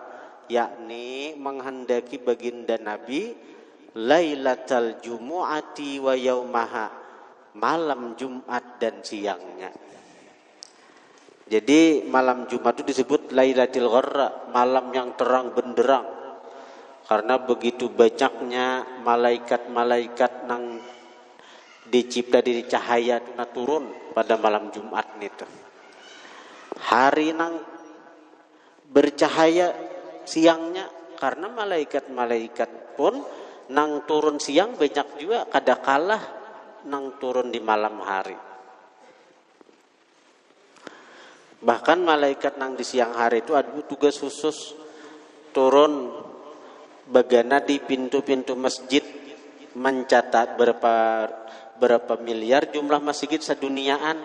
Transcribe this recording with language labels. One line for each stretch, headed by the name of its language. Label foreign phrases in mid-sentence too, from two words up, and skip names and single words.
Banjar: Yakni menghendaki baginda Nabi
Arabic: ليلة الجمعة ويومها,
Banjar: malam Jumat dan siangnya. Jadi malam Jumat itu disebut
Arabic: ليلة الغراء,
Banjar: malam yang terang benderang, karena begitu banyaknya malaikat-malaikat nang dicipta dari cahaya itu turun pada malam Jumat itu. Hari nang bercahaya siangnya, karena malaikat-malaikat pun nang turun siang banyak juga, kada kalah nang turun di malam hari. Bahkan malaikat nang di siang hari itu ada tugas khusus turun bagana di pintu-pintu masjid mencatat berapa miliar jumlah masjid seduniaan.